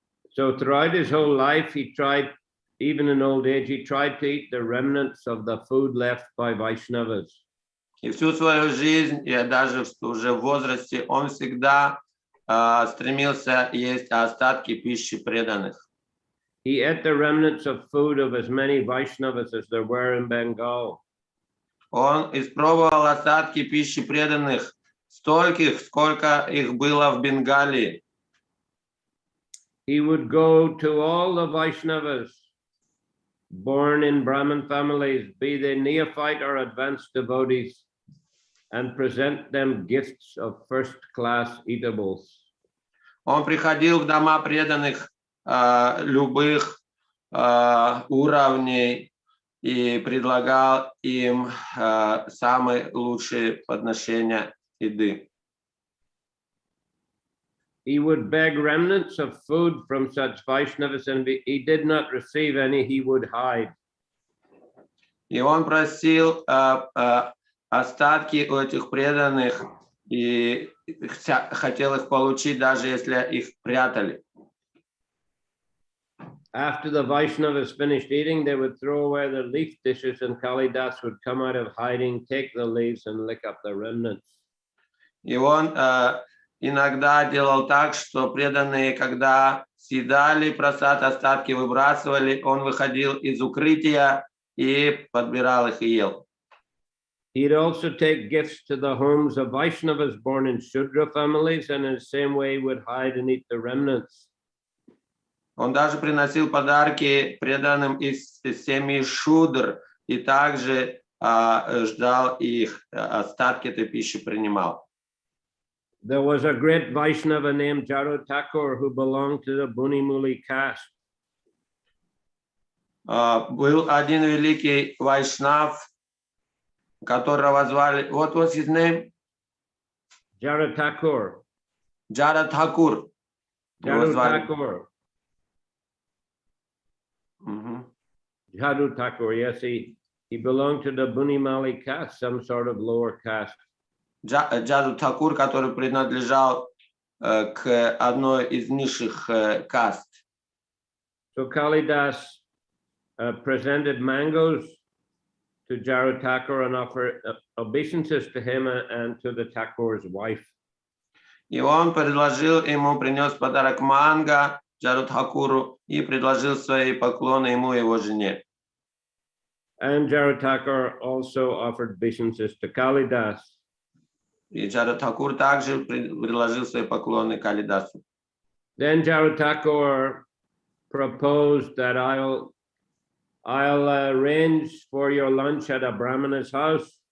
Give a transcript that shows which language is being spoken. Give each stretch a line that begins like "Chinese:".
English: So throughout his whole life, he tried, even in old age, he tried to eat the remnants of the food left by Vaishnavas.
Russian: И всю свою жизнь, и даже уже в возрасте, он всегда стремился есть остатки пищи преданных.
English: He ate the remnants of food of as many Vaishnavas as there were in Bengal.
Russian: Он испробовал остатки пищи преданных, стольких, сколько их было в Бенгалии.
English: He would go to all the Vaishnavas born in Brahmin families, be they neophyte or advanced devotees, and present them gifts of first-class eatables.
Russian: Он приходил в дома преданных любых уровней и предлагал им самые лучшие подношения еды.
English: he would beg remnants of food from such Vaishnavas, and if he did not receive any, he would hide.
Russian: И он просил остатки у этих преданных и хотел их получить, даже если их прятали.
English: After the Vaishnavas finished eating, they would throw away the leaf dishes, and Kalidas would come out of hiding, take the leaves, and lick up the remnants.
Russian: И он иногда делал так, что преданные, когда съедали просад, остатки выбрасывали, он выходил из укрытия и подбирал их и ел.
English: He'd also take gifts to the homes of Vaishnavas born in Shudra families, and in the same way would hide and eat the remnants.
Russian: Он даже приносил подарки преданным из семьи Шудр и также ждал их, остатки этой пищи принимал.
English: There was a great Vaishnava named Jaru Thakur who belonged to the Bunimuli caste.
Russian: Был один великий вайшнав, которого звали,
English: what was his name? Jaru Thakur. Jara Thakur. Jaru Thakur. Jaru Thakur, yes, he belonged to the Bunimali caste, some sort of lower caste.
Russian: Джаду Тхакур, который принадлежал к одной из низших каст.
English: So Kalidas presented mangoes to Jaru Thakur and offered obeisances to him and to the Thakur's wife.
Russian: И он предложил ему, принес подарок манго Джаду Тхакуру и предложил свои поклоны ему и его жене.
English: And Jaru Thakur also offered obeisances to Kalidas.
Russian: И Джаду Тхакур также предложил свои поклоны Калидасу.
English: Then Jaru Thakur proposed that I'll arrange for your lunch at a Brahmana's house.